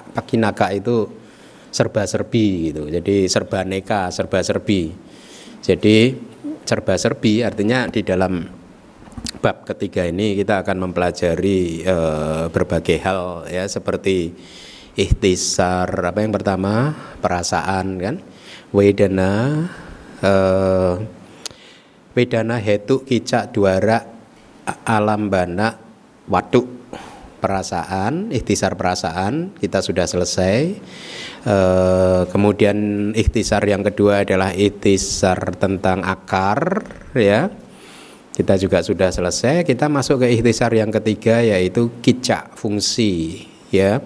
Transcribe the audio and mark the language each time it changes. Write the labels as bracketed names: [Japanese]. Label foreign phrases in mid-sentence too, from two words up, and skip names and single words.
[Indonesian] Pakinaka itu serba-serbi gitu. Jadi serba-neka, serba-serbi. Jadi serba-serbi artinya di dalam bab ketiga ini kita akan mempelajari berbagai hal ya, seperti ikhtisar apa yang pertama, perasaan kan, [Pali] wedana, wedana hetu kicak duara alambana waduk, [Indonesian] perasaan, ikhtisar perasaan kita sudah selesai. Kemudian ikhtisar yang kedua adalah ikhtisar tentang akar ya, kita juga sudah selesai. Kita masuk ke ikhtisar yang ketiga yaitu kicak, fungsi ya.